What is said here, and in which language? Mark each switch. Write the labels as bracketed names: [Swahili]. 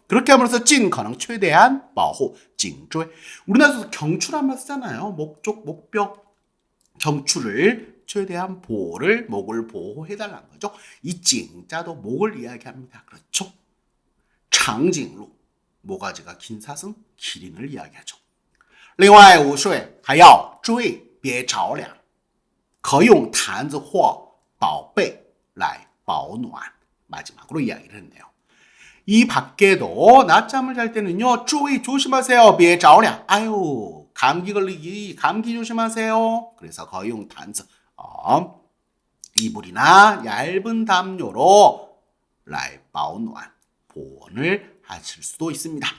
[Korean] 그렇게 함으로써 尽可能 최대한 保护 颈椎 우리나라에서 경추란 말 쓰잖아요. 목벽 경추를 최대한 보호를 목을 보호해달라는 거죠. 이 징자도 목을 이야기합니다. 그렇죠? 장颈鹿 모가지가 긴 사슴 기린을 이야기하죠. [Chinese] 另外午睡还要注意别着凉可用毯子或宝贝来保暖 [Korean] 마지막으로 이야기를 했네요. 이 밖에도 낮잠을 잘 때는요. 注意 조심하세요. [Chinese] 别着凉 [Korean] 아유 감기 걸리기 감기 조심하세요. 그래서 [Chinese] 可用毯子 [Korean] 이불이나 얇은 담요로 来保暖 보온을 하실 수도 있습니다.